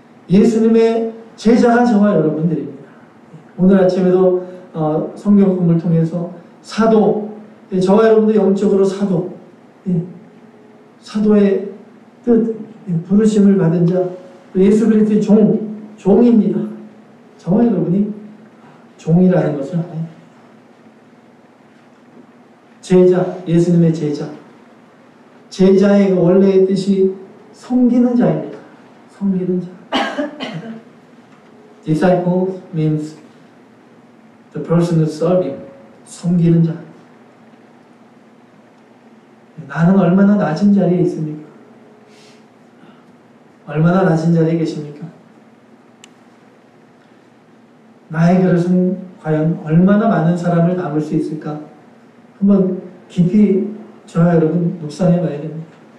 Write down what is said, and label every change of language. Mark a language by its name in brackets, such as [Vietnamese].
[Korean] 예수님의 제자가 저와 여러분들입니다. 오늘 아침에도 성경 공부를 통해서 사도, 저와 여러분도 영적으로 사도, 사도의 뜻, 부르심을 받은 자, 예수 그리스도의 종입니다. 저와 여러분이 종이라는 것을 알아요. 제자, 예수님의 제자. 제자의 원래의 뜻이 섬기는 자입니다. 섬기는 자. [English] Disciple means the person who serves him. [Korean] 섬기는 자. 나는 얼마나 낮은 자리에 있습니까? 얼마나 낮은 자리에 계십니까? 나의 그릇은 과연 얼마나 많은 사람을 담을 수 있을까? 한번 깊이 저와 여러분 묵상해 봐야 됩니다.